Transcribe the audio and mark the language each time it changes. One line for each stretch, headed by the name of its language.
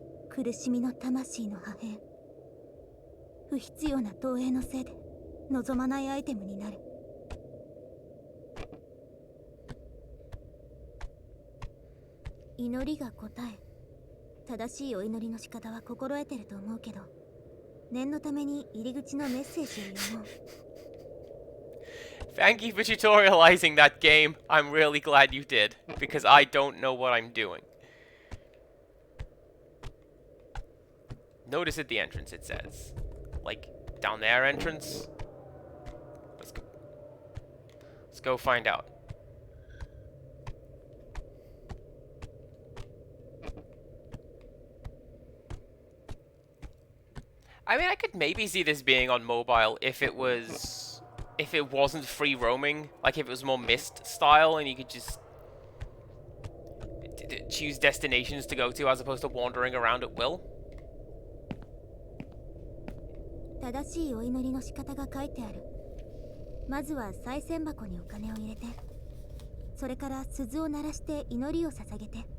Japanese: 苦しみの魂の破片。不必要な投影のせいで望まないアイテムになる。祈りが答え。正しいお祈りの仕方は心得てると思うけど、念のために入り口のメッセージを読もう。
English: Thank you for tutorializing that game. I'm really glad you did, because I don't know what I'm doing. Notice at the entrance it says, like, down there entrance. Let's go find out. I mean, I could maybe see this being on mobile if it wasn't free roaming, like if it was more Myst style and you could just choose destinations to go to as opposed to wandering around at will.
Japanese: 正しいお祈りの仕方が書いてある。まずは賽銭箱にお金を入れて、それから鈴を鳴らして祈りを捧げて。